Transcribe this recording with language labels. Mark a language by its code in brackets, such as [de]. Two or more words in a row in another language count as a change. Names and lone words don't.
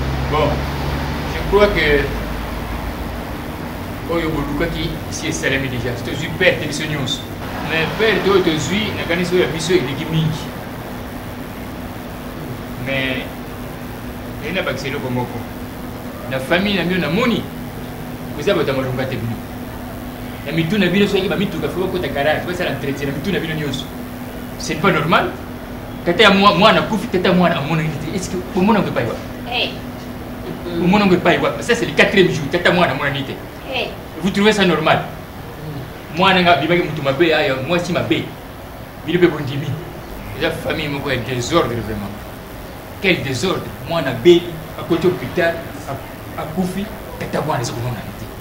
[fr] Bon, je crois que [ln] oyo bolukaki si esalemi [fr] déjà. C'est une perte de ce news. [ln] Mais perte oyo tozwi, nakanisi oyo ya biso eleki mingi. Mais, eyina bakisa eloko moko. Na famille na bino namoni, koza bato ya malonga te bino. Na mituna bino soki bamituka fo bakota garage, basala entretien na mituna bino nyonso. [fr] C'est pas normal. [ln] Tata ya mwa-, mwana akufi, tata ya mwana amonani te. [fr] Est-ce que [ln] omona ngo epai wa? Eh. Omona ngo epai wa? [fr] Ça, c'est le quatrième jour. [ln] Tata mwana amonani te. Eh. [fr] Vous trouvez ça normal? [ln] Mm. Mwana nga bibaki mutu mabe aya, mwasi mabe. Bino pe bondimi. Eza famille moko ya désordre vraiment. [fr] Quel désordre? [ln] Mwana be, [fr] à côté hôpital, [ln] a-, akufi, tata mwana eza komona te.